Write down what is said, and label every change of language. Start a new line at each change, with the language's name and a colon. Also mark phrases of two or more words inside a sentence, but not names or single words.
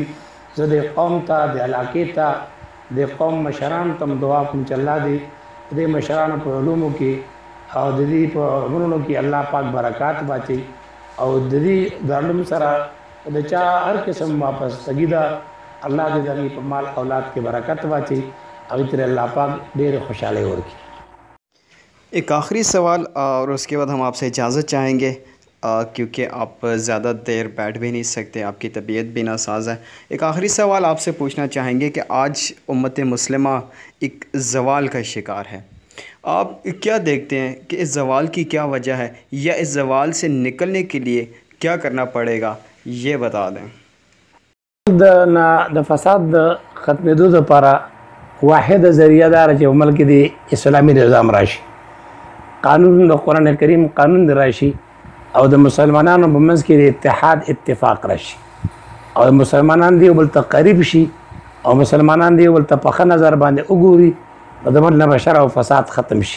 Pashto: زه د قوم ته د علاقې ته د قوم مشرانو ته دعا کوم چې الله دې د مشرانو په علومو کې او د دې په غرونو کې الله پاک برکات واچي او د دې دارالعلوم سره د چا هر قسم وابستګي ده الله دې د هغې په مال اولاد کې برکت واچي هغې ترې الله پاک ډېرې خوشحالۍ ورکړي.
Urdu: ایک آخری سوال اور اس کے بعد ہم آپ سے اجازت چاہیں گے کیونکہ آپ زیادہ دیر بیٹھ بھی نہیں سکتے، آپ کی طبیعت بھی ناساز ہے. ایک آخری سوال آپ سے پوچھنا چاہیں گے کہ آج امت مسلمہ ایک زوال کا شکار ہے. آپ کیا دیکھتے ہیں کہ اس زوال کی کیا وجہ ہے یا اس زوال سے نکلنے کے لیے کیا کرنا پڑے گا، یہ بتا دیں.
Pashto: د فساد ختمېدو دپاره واحده ذریعه دا چې په ملک کې د اسلامي نظام راشي، قانون د قرآن کریم قانون د راشي او د مسلمانانو په منځ کې د اتحاد اتفاق راشي او مسلمانان دی یو بل ته قریب شي او مسلمانان دی یو بل ته په ښه نظر باندې وګوري او د ملک نه به شر او فساد ختم شي.